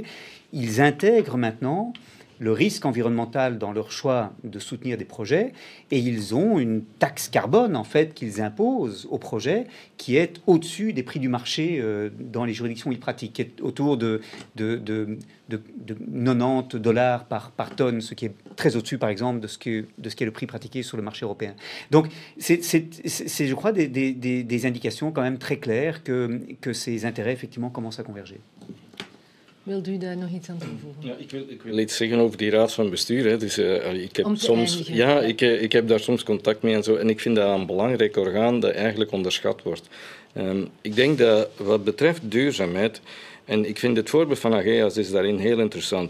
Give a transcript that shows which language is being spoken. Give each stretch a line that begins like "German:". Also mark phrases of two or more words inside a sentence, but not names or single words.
French: Ils intègrent maintenant le risque environnemental dans leur choix de soutenir des projets, et ils ont une taxe carbone en fait qu'ils imposent aux projets qui est au-dessus des prix du marché dans les juridictions où ils pratiquent, qui est autour de $90 par tonne, ce qui est très au-dessus par exemple de ce qui est le prix pratiqué sur le marché européen. Donc c'est je crois des indications quand même très claires que ces intérêts effectivement commencent à converger.
Dutch: Wilt u daar nog iets aan toevoegen? Ja, ik wil iets zeggen over die raad van bestuur. Hè. Dus, ik heb daar soms contact mee en zo. En ik vind dat een belangrijk orgaan dat eigenlijk onderschat wordt. Ik denk dat wat betreft duurzaamheid, en ik vind het voorbeeld van Ageas is daarin heel interessant.